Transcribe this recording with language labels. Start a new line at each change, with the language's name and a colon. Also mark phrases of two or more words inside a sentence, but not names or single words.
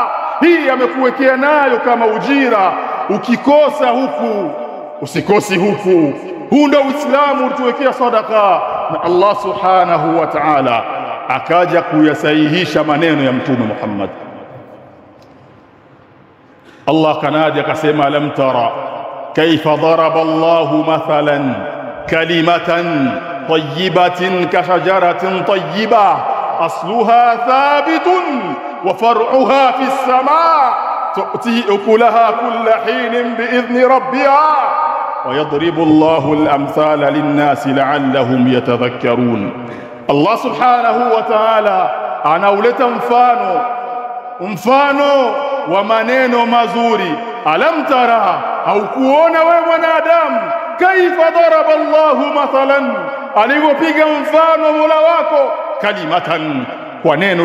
Swahili: Hii amekuwekea nayo kama ujira. Ukikosa huku usikosi huku. Huu ndio Uislamu ulituwekea sadaka, na Allah
Arabic: سبحانه وتعالى
Swahili: akaja kuyasahihisha maneno ya mtume Muhammad. Allah kanadi akasema,
Arabic: ألم تر كيف ضرب الله مثلا كلمة طيبة كشجرة طيبة أصلها ثابت وفرعها في السماء تؤتي أكلها كل حين بإذن ربها ويضرب الله الأمثال للناس لعلهم يتذكرون.
Swahili: Allah
Arabic: سبحانه وتعالى
Swahili: anauleta mfano wa maneno mazuri.
Arabic: ألم تر,
Swahili: haukuona wewe mwanadamu,
Arabic: كيف ضرب الله مثلا,
Swahili: alivyopiga mfano Mola wako, kalimatan, kwa neno